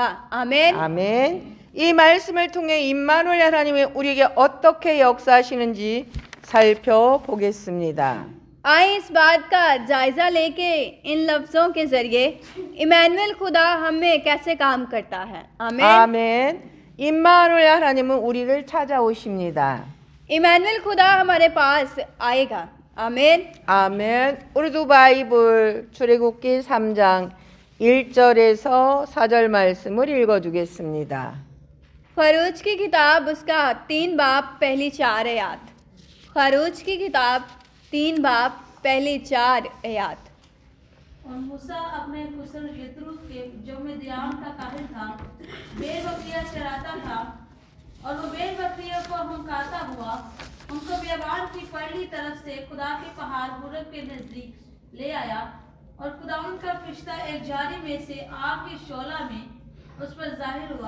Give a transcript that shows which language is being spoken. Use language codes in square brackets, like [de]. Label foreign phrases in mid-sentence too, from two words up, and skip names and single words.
[ur] आमीन। [ko] 아멘. 이 말씀을 통해 임마누엘 하나님이 우리에게 어떻게 역사하시는지 살펴보겠습니다. [ur] آئیے اس بات کا جائزہ لیکے ان لفظوں کے ذریعے امانوئیل خدا ہمیں کیسے کام کرتا ہے. आमीन। [ko] 아멘. 임마누엘 하나님은 우리를 찾아오십니다. [ur] امانوئیل خدا ہمارے پاس آئے گا. आमीन। [ko] 아멘. 우르두 바이블 출애굽기 3장 1절에서 4절 말씀을 읽어주겠습니다. [ur] خروج کی کتاب اس کا 3 باب پہلی 4 آیت. خروج کی کتاب 3 باب پہلی 4 آیت. اور موسیٰ اپنے خسر یترو کے جو مدیان کا کاہل تھا بھیڑ بکریاں چراتا تھا، اور وہ بھیڑ بکریوں کو ہنکارتا ہوا ان کو بیابان کی پہلی طرف سے خدا کے پہاڑ حورب کے نزدیک لے آیا، اور خدا ان کا فرشتہ ایک جھاڑی میں سے آگ کی شعلہ میں اس پر ظاہر ہوا.